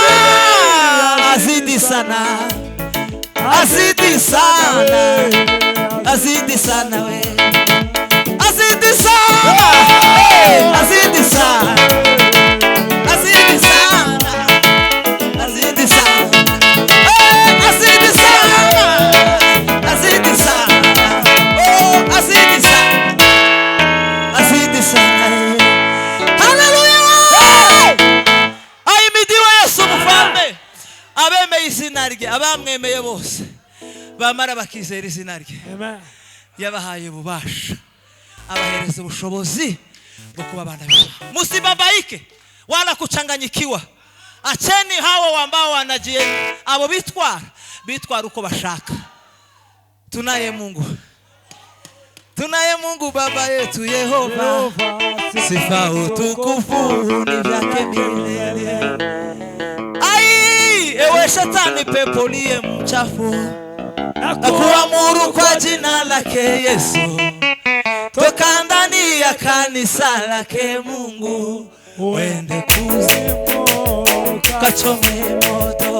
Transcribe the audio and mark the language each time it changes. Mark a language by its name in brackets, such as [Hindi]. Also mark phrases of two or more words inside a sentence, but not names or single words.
[Swahili] azidi sana, azidi sana, azidi sana we, azidi sana, azidi sana, azidi sana, azidi sana, azidi sana, azidi sana, oh azidi sana, azidi sana. Hallelujah! Ahimidiwe Yesu mfalme, [Kinyarwanda] abemeye izina rye, abamwemeye bose bamara bakizera izina rye. Amen. Yabahaye ububasha, abahereza ubushobozi bwo kuba abana b'Imana. [Swahili] Msibabaike wala kuchanganyikiwa. Acheni hao ambao wanajieni, [Kinyarwanda] abo bitwara uko bashaka. [Swahili] Tunaye Mungu Baba yetu Yehova, sifa utukufu ni vyake milele. Ai, ewe shetani pepo liye mchafu, nakuamuru kwa jina lake Yesu, toka ndani ya kanisa lake Mungu, uende kuzimu kachome moto.